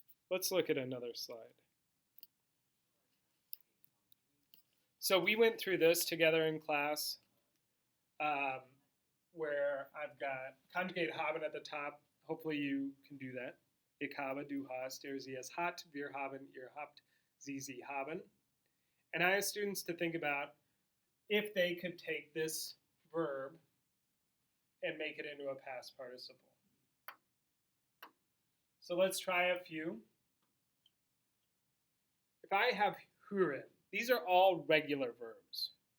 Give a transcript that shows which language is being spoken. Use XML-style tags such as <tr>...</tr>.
<en>Let's look at another slide. So we went through this together in class where I've got conjugate haben at the top. Hopefully you can do that.</en> <de>Ich habe, du hast, er, sie, es hat, wir haben, ihr habt, sie haben.</de> <en>And I asked students to think about if they could take this verb and make it into a past participle. So let's try a few. If I have hören, these are all regular verbs.</en>